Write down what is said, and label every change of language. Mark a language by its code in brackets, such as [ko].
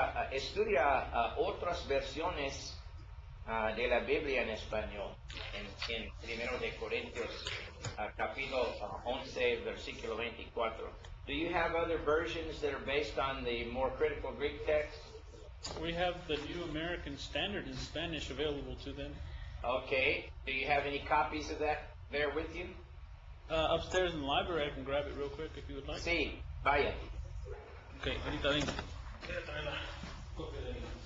[es] Estudia otras versiones de la Biblia en español, en 1 de Corintios, capítulo 11, versículo 24. [en] Do you have other versions that are based on the more critical Greek text? We have the New American Standard in Spanish available to them. Okay. Do you have any copies of that there with you? Upstairs in the library, I can grab it real quick if you would like. [es] Sí, vaya. Ok, ahorita vengo. Voy a traer la copia de ahí.